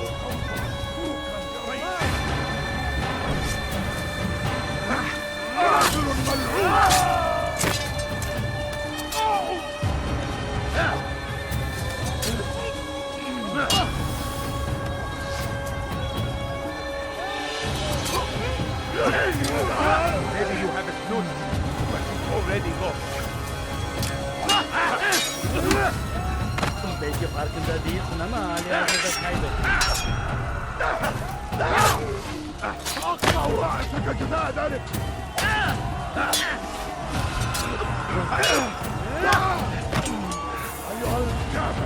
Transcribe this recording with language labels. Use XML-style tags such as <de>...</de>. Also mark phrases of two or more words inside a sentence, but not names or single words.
<ar>رجل ملعون!</ar> <en>Maybe you haven't noticed, but you've already lost.</en> <tr>Belki farkında değilsin ama hala hazırda kaybettin.</tr> <ar>اقطع رأسك جزاء ذلك! أيها الكافر!</ar>